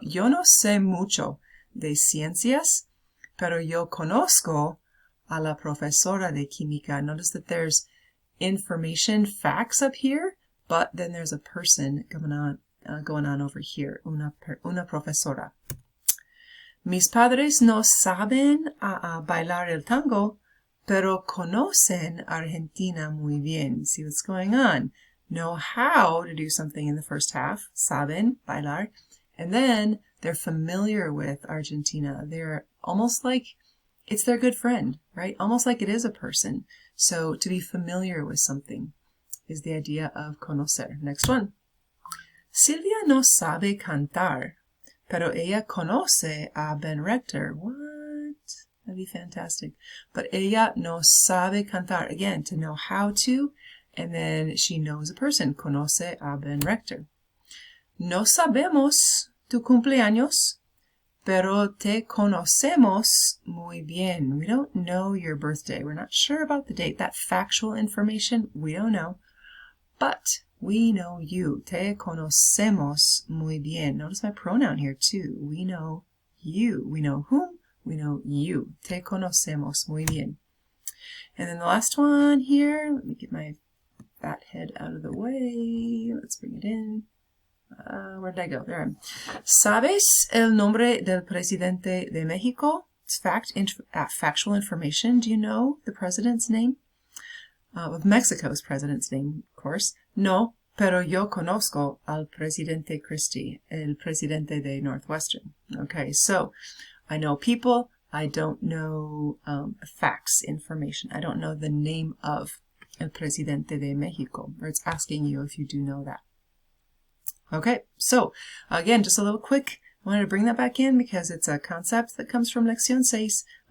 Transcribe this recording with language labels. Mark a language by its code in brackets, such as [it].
[es] Yo no sé mucho de ciencias, pero yo conozco a la profesora de química. [en] Notice that there's information, facts up here, but then there's a person going on over here, [es] una profesora. Mis padres no saben bailar el tango, pero conocen Argentina muy bien. [en] See what's going on? Know how to do something in the first half, saben, bailar, and then they're familiar with Argentina. They're almost like it's their good friend, right? Almost like it is a person. So to be familiar with something is the idea of conocer. Next one. [es] Silvia no sabe cantar, pero ella conoce a Ben Rector. [en] What? That'd be fantastic. But [es] ella no sabe cantar. [en] Again, to know how to, and then she knows a person. [es] Conoce a Ben Rector. No sabemos tu cumpleaños, pero te conocemos muy bien. [en] We don't know your birthday. We're not sure about the date. That factual information, we don't know. But we know you. [es] Te conocemos muy bien. [en] Notice my pronoun here too. We know you. We know whom? We know you. [es] Te conocemos muy bien. [en] And then the last one here. Let me get my fat head out of the way. Let's bring it in. Where did I go? There I am. [es] ¿Sabes el nombre del presidente de México? [en] It's factual information. Do you know the president's name? Of Mexico's president's name, of course. [es] No, pero yo conozco al presidente Christie, el presidente de Northwestern. [en] Okay, so I know people. I don't know facts, information. I don't know the name of [es] el presidente de México. [en] Or it's asking you if you do know that. Okay, so again, just a little quick, I wanted to bring that back in because it's a concept that comes from Lección 6.